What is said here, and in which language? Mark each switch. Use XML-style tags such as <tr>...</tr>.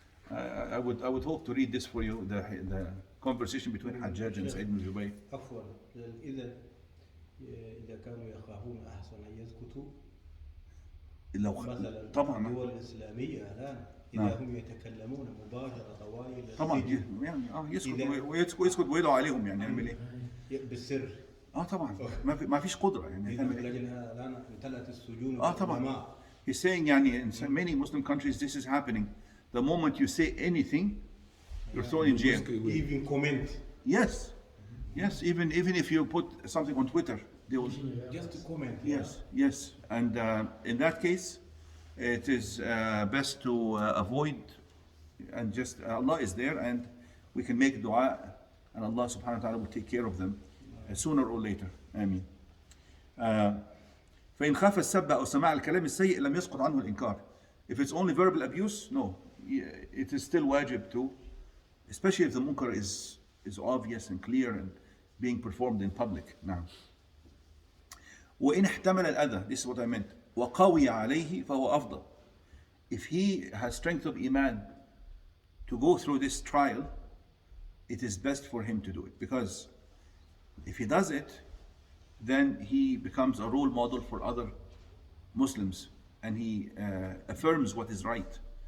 <en>I would hope to read this for you, the conversation between Hajjaj and Sa'id ibn Jubayr.</en> <ar>عفوا إذا كانوا يخافون أحسن أن يسكتوا مثلا طبعا الدول الإسلامية الآن إذا هم يتكلمون مباشرة طوالي طبعا يعني يسكت ويسكت ويدعو عليهم يعني يعمل ايه؟ بالسر. طبعا ما فيش قدرة يعني. لكن الآن امتلأت السجون طبعا.</ar> <en>He's saying يعني in many Muslim countries this is happening. The moment you say anything, you're thrown in jail. Even comment. Yes, even if you put something on Twitter, they will just to comment. Yes, and in that case, it is best to avoid, and just Allah is there, and we can make dua, and Allah subhanahu wa ta'ala will take care of them sooner or later. Ameen.</en> <ar>فإن خاف السب أو سماع الكلام السيء لم يسقط عنه الإنكار.</ar> <en>If it's only verbal abuse, no, it is still wajib to, especially if the munkar is obvious and clear and being performed in public. Now,</en> <ar>وإن احتمل الأذى,</ar> <en>this is what I meant,</en> <ar>وقوي عليه فهو أفضل.</ar> <en>If he has strength of Iman to go through this trial, it is best for him to do it, because if he does it, then he becomes a role model for other Muslims, and he affirms what is right,</en>